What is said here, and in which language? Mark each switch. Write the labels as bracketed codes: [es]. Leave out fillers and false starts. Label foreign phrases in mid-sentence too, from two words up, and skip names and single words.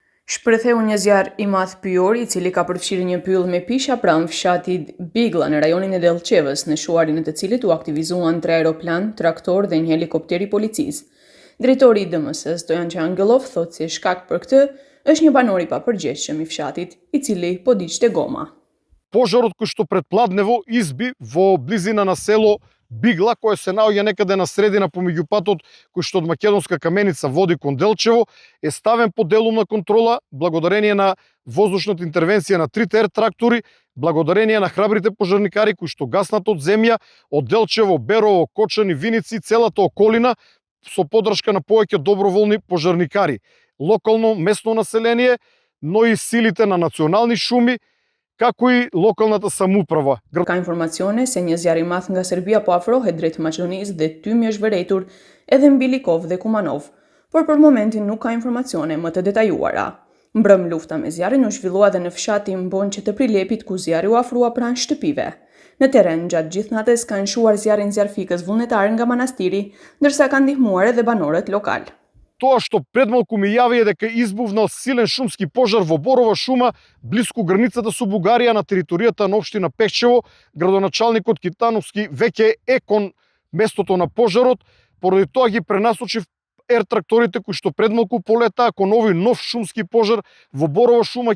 [sq] Shpretheu një zjarr i madh pyjor, i cili ka përfshirë një pyll me pisha pranë fshatit Bigla në rajonin e Dellçevës, në shuarin e të cilit u aktivizuan 3 aeroplan, traktor dhe një helikopter i policisë. Drejtori i DMS-s, Stojan Çangëllov, thotë se shkak për këtë është një banor i papërgjegjshëm i fshatit, i cili po diqte goma. [mk] Пожарот кој што предпладнево изби во близина на село Бигла, кое се наоѓа некаде на средина помеѓу патот кој што од Македонска Каменица води кон Делчево, е ставен под делумна контрола благодарение на воздушната интервенција на 3 ТР трактори, благодарение на храбрите пожарникари кои што гаснат од земја, од Делчево, Берово, Кочани, Виници, целата околина со поддршка на повеќе доброволни пожарникари, локално местно население, но и силите на национални шуми, како и локалната самоуправа. [sq] Ka informacione se një zjarr i madh nga Serbia po afrohet drejt Maqedonisë dhe tymi është vërejtur edhe mbi Likov dhe Kumanov, por për momentin nuk ka informacione më të detajuara. Mbrëm lufta me zjarrin u zhvillua edhe në fshatin Bonqe të Prilepit, ku zjarri u afrua pranë shtëpive. Në terren gjatë gjithë natës ka nshuar zjarrin zjarfikës vullnetar nga manastiri, ndërsa ka ndihmuar edhe banorët lokal. [mk] Тоа што предмалку ми јави е дека избувнал силен шумски пожар во Борова шума, близко границата со Бугарија на територијата на општина Пехчево. Градоначалникот Китановски веќе е кон местото на пожарот, поради тоа ги пренасочив ер тракторите кои што предмалку полетаа кон овој нов шумски пожар во Борова шума.